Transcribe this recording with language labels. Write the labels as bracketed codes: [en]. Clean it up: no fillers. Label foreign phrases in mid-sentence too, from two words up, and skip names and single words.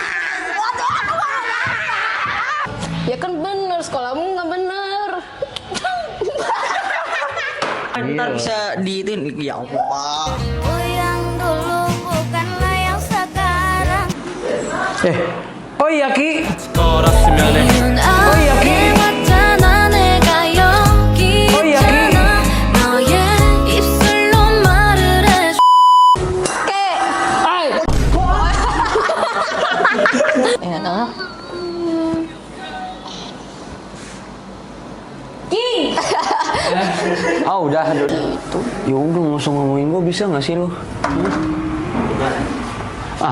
[id] Ya kan bener, sekolahmu nggak bener. Ntar bisa diituin, [ar] ya Allah. [id] Yang dulu bukanlah yang sekarang. Oh iya Ki. Oh iya, Ki. [ko] 맞잖아 내가 여기 [id] Oh iya Ki. [ko] 있잖아 너의 입술로 말을 해줘 [id] Ya tahu. Udah. Ya udah nggak usah ngomongin gue bisa nggak sih lo?